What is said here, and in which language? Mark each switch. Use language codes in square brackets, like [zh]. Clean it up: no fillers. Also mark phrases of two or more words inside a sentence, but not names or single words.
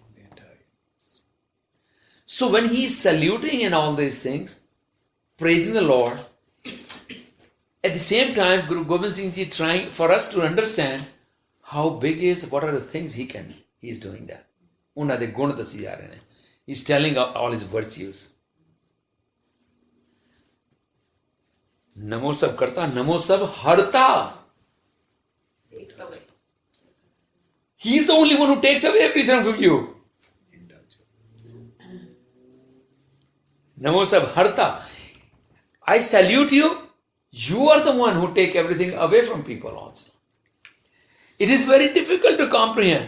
[en] So when he is saluting and all these things, praising the Lord, at the same time, Guru Gobind Singh Ji trying for us to understand how big he is, what are the things he is doing that. [pa] ਉਨ੍ਹਾਂ ਦੇ ਗੁਣ ਦੱਸੀ ਜਾ ਰਹੇ ਨੇ. [en] He's telling all his virtues. [pa] ਨਮੋ ਸਬ ਕਰਤਾ ਨਮੋ ਸਬ ਹਰਤਾ. [en] Takes away. He's the only one who takes away everything from you. [pa] ਨਮੋ ਸਬਹਰਤਾ. [en] I salute you. You are the one who take everything away from people also. It is very difficult to comprehend.